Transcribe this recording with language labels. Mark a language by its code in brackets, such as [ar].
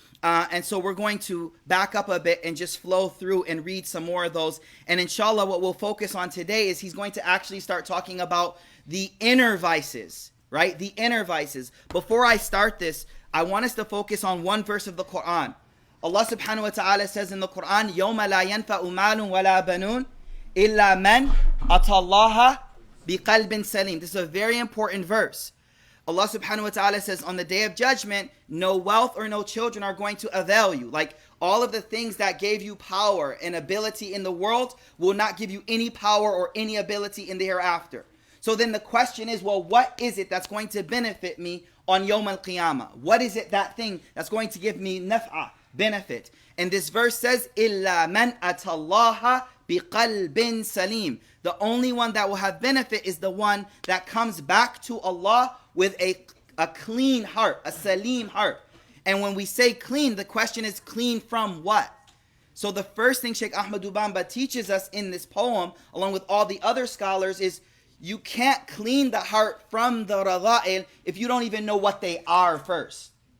[en] And so we're going to back up a bit and just flow through and read some more of those. And inshallah, what we'll focus on today is he's going to actually start talking about the inner vices, right? The inner vices. Before I start this, I want us to focus on one verse of the Quran. Allah subhanahu wa ta'ala says in the Quran, [ar] يَوْمَ لَا يَنْفَعُ مَالٌ وَلَا بَنُونَ إِلَّا مَنْ أَتَى اللَّهَ بِقَلْبٍ سَلِيمٍ. [en] This is a very important verse. Allah subhanahu wa ta'ala says on the day of judgment, no wealth or no children are going to avail you. Like all of the things that gave you power and ability in the world will not give you any power or any ability in the hereafter. So then the question is, well, what is it that's going to benefit me on Yawm al-Qiyamah? What is it, that thing that's going to give me naf'ah, benefit? And this verse says, [ar] إِلَّا مَنْ أَتَى اللَّهَ بِقَلْبٍ سَلِيمٍ. [en] The only one that will have benefit is the one that comes back to Allah with a clean heart, a salim heart. And when we say clean, the question is clean from what? So the first thing Sheikh Ahmad bamba teaches us in this poem, along with all the other scholars, is you can't clean the heart from the radha'il if you don't even know what they are first.